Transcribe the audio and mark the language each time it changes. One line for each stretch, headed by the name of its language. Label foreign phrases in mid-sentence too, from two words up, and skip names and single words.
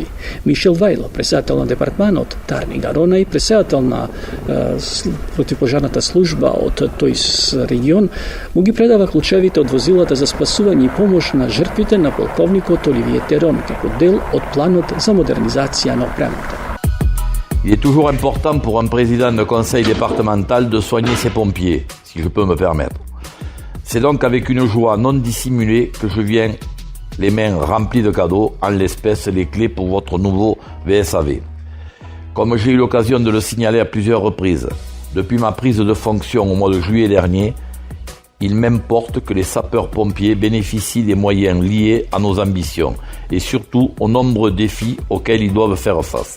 Macedonian: Мишел Вајло, председател на департманот, Тарни Гарона и председател на противпожарната служба од тој регион, му ги предава клучевите од возилата за спасување и помош на жртвите на полковникот Оливие Терон како дел од планот за модернизација на опремата.
French: Il est toujours important pour un président de conseil départemental de soigner ses pompiers, si je peux me permettre. C'est donc avec une joie non dissimulée que je viens les mains remplies de cadeaux, en l'espèce les clés pour votre nouveau VSAV. Comme j'ai eu l'occasion de le signaler à plusieurs reprises, depuis ma prise de fonction au mois de juillet dernier, il m'importe que les sapeurs-pompiers bénéficient des moyens liés à nos ambitions et surtout aux nombreux défis auxquels ils doivent faire face.